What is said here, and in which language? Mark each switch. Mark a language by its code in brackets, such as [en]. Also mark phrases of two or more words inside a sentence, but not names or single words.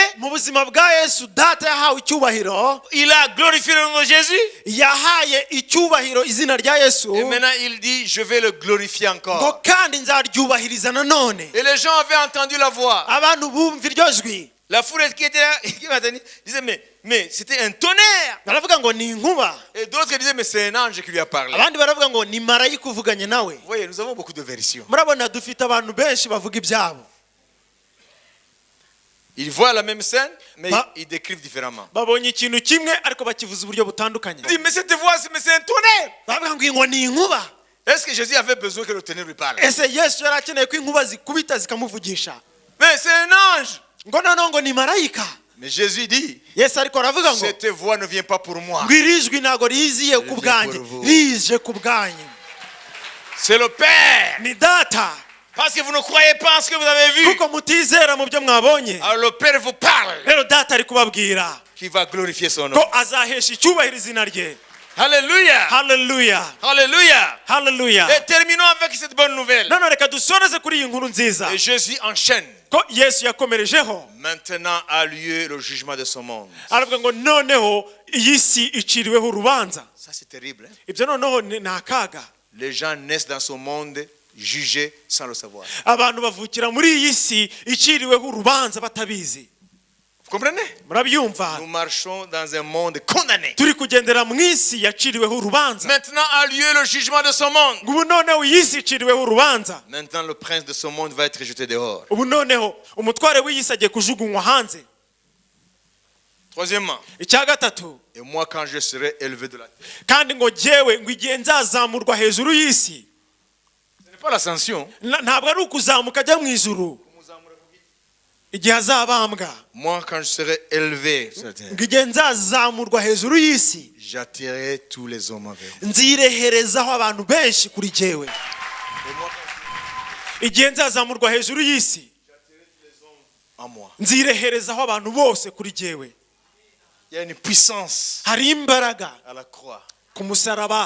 [rw] mu buzima bwa Yesu data yahawe icyubahiro. [fr] Il a glorifié le nom de Jésus. [rw] yahaye icyubahiro izina rya Yesu. [fr] Et maintenant, il dit, je vais le glorifier ngo encore. [rw] kandi nzaryubahiriza nanone. [fr] Et les gens avaient entendu la voix. [rw] abantu bumva iryo jwi [fr] La foule qui était là, qui m'attendait, disait, mais c'était un tonnerre. [rw] baravuga ngo ni inkuba. [fr] Et d'autres disaient, mais c'est un ange qui lui a parlé. [rw] abandi baravuga ngo ni marayika uvuganye nawe. [fr] Vous voyez, nous avons beaucoup de versions. [rw] murabona dufite abantu benshi bavuga ibyabo. [fr] Ils voient la même scène, mais Bah. ils décrivent différemment. [rw] babonye ikintu kimwe ariko bakivuza uburyo butandukanye. [fr] Il dit, mais cette voix, mais c'est un tonnerre. [rw] baravuga ngo iyi ngo ni inkuba. [fr] Est-ce que Jésus avait besoin que le tonnerre lui parle? [rw] ese Yesu yari akeneye ko inkuba zikubita zikamuvugisha? [fr] Mais c'est un ange. [rw] ngo noneho ngo ni marayika. [fr] Mais Jésus dit, [rw] Yesu ariko aravuga ngo [fr] cette voix ne vient pas pour moi. [rw] ngo iri jwi ntabwo riziye ku bwanjye, rije ku bwanyu. [fr] C'est le Père. [rw] ni data. [fr] Parce que vous ne croyez pas en ce que vous avez vu. [rw] kuko mutizera mu byo mwabonye. [fr] Alors le Père vous parle. [rw] rero data ari kubabwira [fr] Qui va glorifier son nom. [rw] ko azahesha icyubahiro izina rye. [fr] Alléluia. [rw] haleluya [fr] Alléluia. [rw] haleluya. [fr] Et terminons avec cette bonne nouvelle. [rw] none reka dusoreze kuri iyi nkuru nziza [fr] Et Jésus enchaîne. [rw] ko Yesu yakomerejeho. [fr] Maintenant a lieu le jugement de ce monde. [rw] aravuga ngo noneho iyi si iciriweho urubanza. [fr] Ça c'est terrible. Hein? [rw] ibyo noneho ni akaga. [fr] Les gens naissent dans ce monde jugés sans le savoir. [rw] abantu bavukira muri iyi si iciriweho urubanza batabizi. [fr] Vous comprenez? [rw] murabyumva? [fr] Nous marchons dans un monde condamné. [rw] turi kugendera mu isi yaciriweho urubanza. [fr] Maintenant a lieu le jugement de ce monde. [rw] ubu noneho iyi si iciriweho urubanza. [fr] Maintenant le prince de ce monde va être jeté dehors. [rw] ubu noneho umutware w'iyi si agiye kujugunywa hanze. [fr] Troisièmement, [rw] icya gatatu, [fr] et moi quand je serai élevé de la terre. [rw] kandi ngo jyewe ngo igihe nzazamurwa hejuru y'isi. [fr] Ce n'est pas l'ascension. [rw] ntabwo ari ukuzamuka ajya mu ijuru igihe azabambwa. [fr] Moi quand je serai élevé sur la terre, [rw] ngo igihe nzazamurwa hejuru y'isi [fr] j'attirerai tous les hommes envers moi. [rw] nzireherezaho abantu benshi kuri jyewe. igihe nzazamurwa hejuru y'isi [fr] En moi. [rw] nzireherezaho abantu bose kuri jyewe. [fr] Il y a une puissance [rw] hari imbaraga [fr] à la croix [rw] ku musaraba